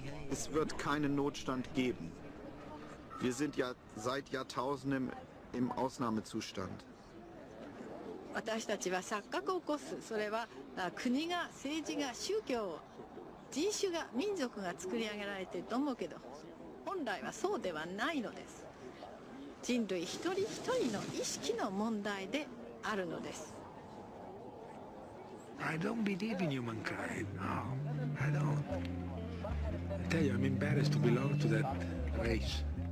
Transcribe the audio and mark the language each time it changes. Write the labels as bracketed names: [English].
[German] Es wird keinen Notstand geben. Wir sind ja seit Jahrtausenden im Ausnahmezustand. [Japanese] 私たちは錯覚を起こす。それは国が、政治が、宗教、人種が、民族が作り上げられていると思うけど、本来はそうではないのです。人類一人一人の意識の問題であるのです。 [English] I don't believe in humankind. No, I don't. I tell you, I'm embarrassed to belong to that race.